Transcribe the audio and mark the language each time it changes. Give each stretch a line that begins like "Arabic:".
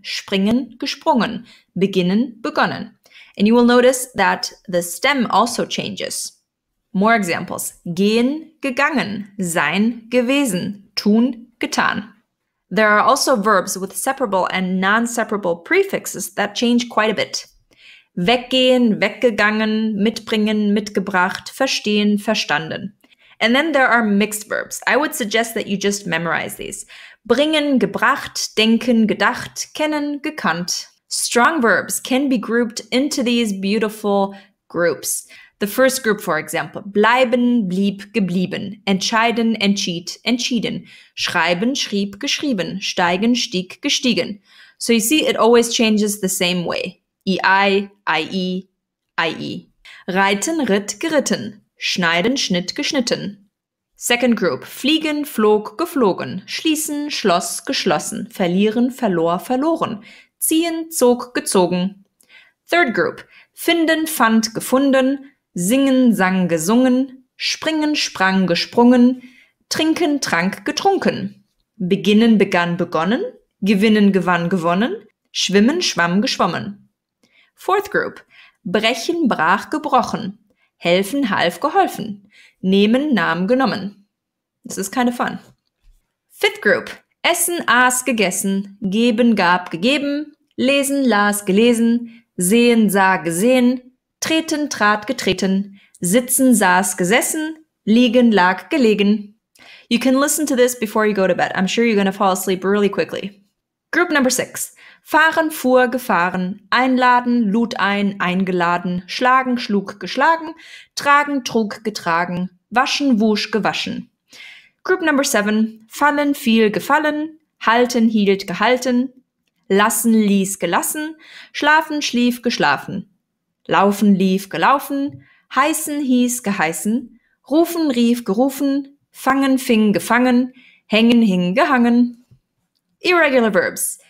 German: Springen, gesprungen. Beginnen, begonnen.
English: And you will notice that the stem also changes. More examples.
German: Gehen, gegangen. Sein, gewesen. Tun, getan.
English: There are also verbs with separable and non-separable prefixes that change quite a bit.
German: Weggehen, weggegangen, mitbringen, mitgebracht, verstehen, verstanden.
English: And then there are mixed verbs. I would suggest that you just memorize these.
German: Bringen, gebracht, denken, gedacht, kennen, gekannt.
English: Strong verbs can be grouped into these beautiful groups. The first group, for example,
German: bleiben, blieb, geblieben, entscheiden, entschied, entschieden, schreiben, schrieb, geschrieben, steigen, stieg, gestiegen.
English: So you see, it always changes the same way. I, IE, IE.
German: Reiten, ritt, geritten, schneiden, schnitt, geschnitten.
English: Second group,
German: fliegen, flog, geflogen, schließen, schloss, geschlossen, verlieren, verlor, verloren, ziehen, zog, gezogen.
English: Third group,
German: finden, fand, gefunden, singen, sang, gesungen, springen, sprang, gesprungen, trinken, trank, getrunken, beginnen, begann, begonnen, gewinnen, gewann, gewonnen, schwimmen, schwamm, geschwommen.
English: Fourth group,
German: brechen, brach, gebrochen, helfen, half, geholfen, nehmen, nahm, genommen.
English: This is kind of fun. Fifth group,
German: essen, aß, gegessen, geben, gab, gegeben, lesen, las, gelesen, sehen, sah, gesehen, treten, trat, getreten, sitzen, saß, gesessen, liegen, lag, gelegen.
English: You can listen to this before you go to bed. I'm sure you're going to fall asleep really quickly. Group number 6.
German: Fahren, fuhr, gefahren, einladen, lud ein, eingeladen, schlagen, schlug, geschlagen, tragen, trug, getragen, waschen, wusch, gewaschen.
English: Group number 7.
German: Fallen, fiel, gefallen, halten, hielt, gehalten, lassen, ließ, gelassen, schlafen, schlief, geschlafen, laufen, lief, gelaufen, heißen, hieß, geheißen, rufen, rief, gerufen, fangen, fing, gefangen, hängen, hing, gehangen.
English: Irregular Verbs.